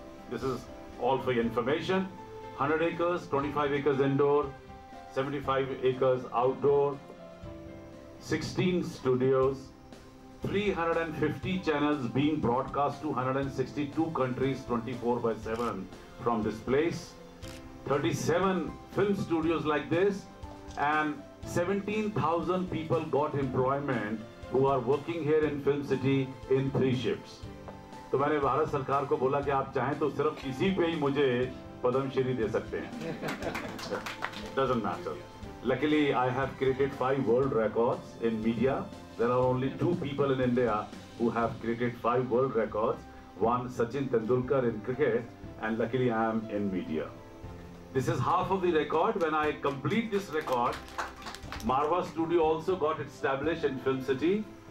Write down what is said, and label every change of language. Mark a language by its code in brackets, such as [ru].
[en] This is all for your information. 100 acres, 25 acres indoor, 75 acres outdoor, 16 studios, 350 channels being broadcast to 162 countries 24/7 from this place, 37 film studios like this, and 17,000 people got employment who are working here in Film City in 3 shifts. [hi] तो मैंने भारत सरकार को बोला कि आप चाहें तो सिर्फ इसी पे ही मुझे पद्मश्री दे सकते हैं. [en] Doesn't matter. Luckily, I have created 5 world records in media. There are only 2 people in India who have created 5 world records. One, Sachin Tendulkar in cricket, and luckily I am in media. This is half of the record. When I complete this record, Marva Studio also got established in Film City.